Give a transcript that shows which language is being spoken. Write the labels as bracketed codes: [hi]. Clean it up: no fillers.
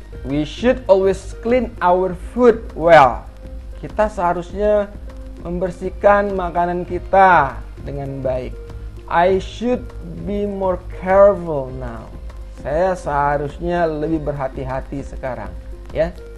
[en] We should always clean our food well. [id] Kita seharusnya membersihkan makanan kita dengan baik. [en] I should be more careful now. [id] Saya seharusnya lebih berhati-hati sekarang, ya.